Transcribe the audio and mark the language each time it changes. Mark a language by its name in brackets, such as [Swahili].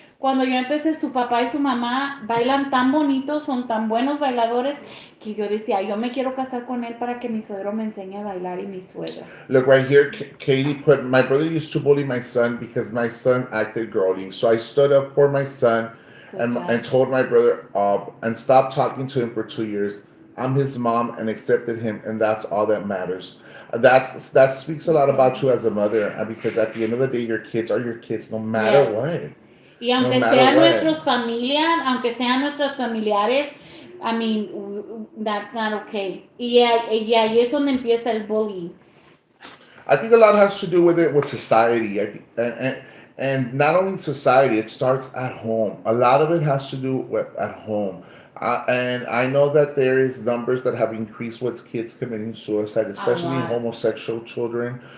[Spanish] Cuando yo empecé, su papá y su mamá bailan tan bonitos, son tan buenos bailadores, que yo decía, yo me quiero casar con él para que mi suegro me enseñe a bailar y mi suegra. [English] Look right here, Katie put, my brother used to bully my son because my son acted girly. So I stood up for my son and told my brother and stopped talking to him for 2 years. I'm his mom and accepted him, and that's all that matters. That speaks a lot about you as a mother, because at the end of the day, your kids are your kids, no matter Yes. what. [Spanish] Y aunque [English] No matter [Spanish] sean [English] what. [Spanish] aunque sean nuestros familiares, [English] I mean, that's not okay. [Spanish] Y ahí es donde empieza el bullying. [English] I think a lot has to do with society. And not only society, it starts at home. A lot of it has to do with at home. And I know that there is numbers that have increased with kids committing suicide, especially homosexual children.